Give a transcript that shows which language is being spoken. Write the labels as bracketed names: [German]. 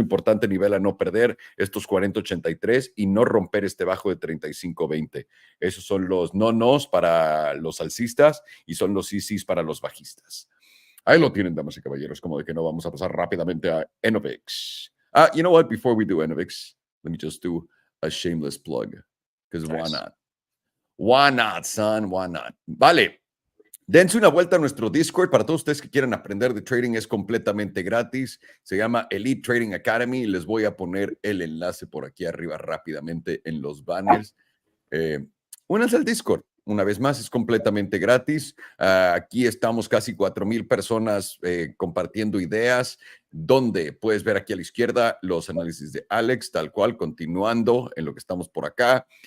[Spanish] Importante nivel a no perder, estos 40.83 y no romper este bajo de 35.20. Esos son los no-nos para los alcistas y son los sí-sís para los bajistas. Ahí lo tienen, damas y caballeros, como de que no vamos a pasar rápidamente a Enovix. [English] You know what? Before we do Enovix, let me just do a shameless plug, because why not? Why not, son? Why not? Vale. [Spanish] Dense una vuelta a nuestro Discord. Para todos ustedes que quieran aprender de trading, es completamente gratis. Se llama Elite Trading Academy. Les voy a poner el enlace por aquí arriba rápidamente en los banners. Únanse al Discord. Una vez más, es completamente gratis. Aquí estamos casi 4,000 personas compartiendo ideas, donde puedes ver aquí a la izquierda los análisis de Alex, tal cual, continuando en lo que estamos por acá.